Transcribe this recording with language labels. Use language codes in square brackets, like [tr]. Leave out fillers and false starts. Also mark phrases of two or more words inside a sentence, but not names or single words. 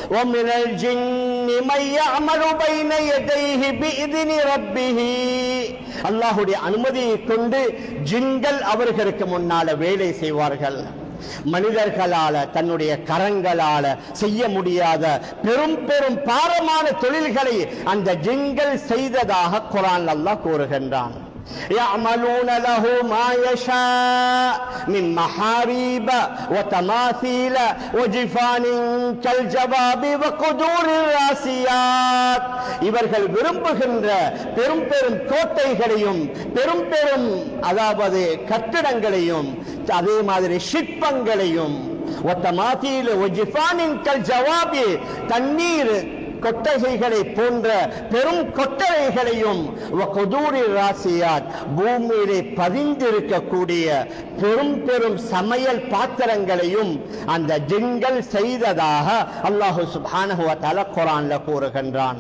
[ta] அல்லாஹுடைய அனுமதியை கொண்டு ஜின்கள் அவர்களுக்கு முன்னால வேலை செய்வார்கள். மனிதர்களால தன்னுடைய கரங்களால செய்ய முடியாத பெரும் பெரும் பாரமான தொழில்களை அந்த ஜின்கள் செய்ததாக குர்ஆன் அல்லாஹ் கூறுகின்றான். [ar] يعملون له ما يشاء من محاريب وتماثيل وجفان كالجواب وقدور الراسيات. [ta] இவர்கள் விரும்புகின்ற பெரும் பெரும் கோட்டைகளையும் பெரும் பெரும் அதாவது கட்டிடங்களையும் அதே மாதிரி சிற்பங்களையும் [ar] وتماثيل وجفان كالجواب [ta] தண்ணீர் கொட்டகைகளை போன்ற பெரும் கொட்டகைகளையும் பூமியிலே பதிந்திருக்கக்கூடிய பெரும் பெரும் சமையல் பாத்திரங்களையும் அந்த ஜின்கள் செய்ததாக அல்லாஹ் [ar] سبحانه وتعالى [ta] குர்ஆன்ல கூறுகின்றான்.